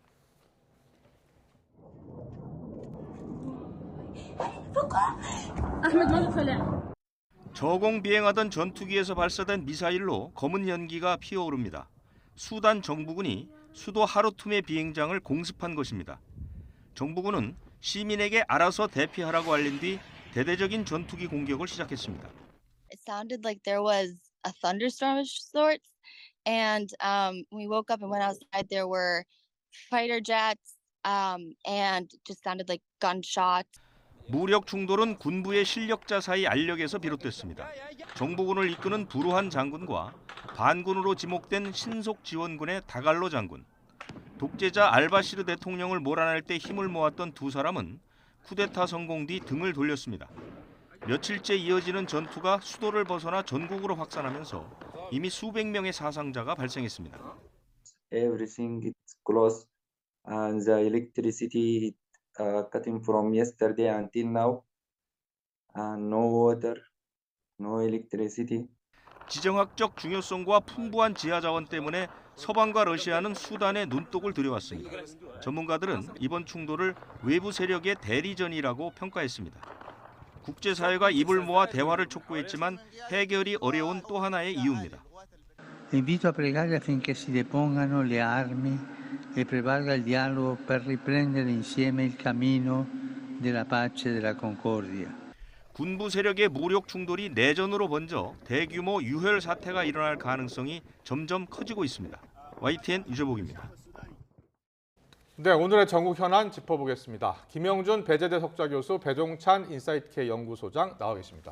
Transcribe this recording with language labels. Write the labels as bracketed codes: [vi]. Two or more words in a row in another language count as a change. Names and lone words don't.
[ko] 저공 비행하던 전투기에서 발사된 미사일로 검은 연기가 피어오릅니다. 수단 정부군이 수도 하르툼의 비행장을 공습한 것입니다. 정부군은 시민에게 알아서 대피하라고 알린 뒤 대대적인 전투기 공격을 시작했습니다. [en] It sounded like there was a thunderstorm of sorts, and when we woke up and went outside, there were fighter jets, and just sounded like gunshots. [ko] 무력 충돌은 군부의 실력자 사이 알력에서 비롯됐습니다. 정부군을 이끄는 부루한 장군과 반군으로 지목된 신속 지원군의 다갈로 장군, 독재자 알바시르 대통령을 몰아낼 때 힘을 모았던 두 사람은 쿠데타 성공 뒤 등을 돌렸습니다. 며칠째 이어지는 전투가 수도를 벗어나 전국으로 확산하면서 이미 수백 명의 사상자가 발생했습니다. [en] Everything is closed and the electricity cutting from yesterday until now, and no water, no electricity. [ko] 지정학적 중요성과 풍부한 지하 자원 때문에 서방과 러시아는 수단에 눈독을 들여왔습니다. 전문가들은 이번 충돌을 외부 세력의 대리전이라고 평가했습니다. 국제사회가 입을 모아 대화를 촉구했지만 해결이 어려운 또 하나의 이유입니다. [it] Invito a pregare affinché si depongano le armi e prevalga il dialogo per riprendere insieme il cammino della pace e della concordia. [ko] 군부 세력의 무력 충돌이 내전으로 번져 대규모 유혈 사태가 일어날 가능성이 점점 커지고 있습니다. YTN 유재복입니다. 네, 오늘의 전국 현안 짚어보겠습니다. 김영준 배재대 석좌교수, 배종찬 인사이트K 연구소장 나와 계십니다.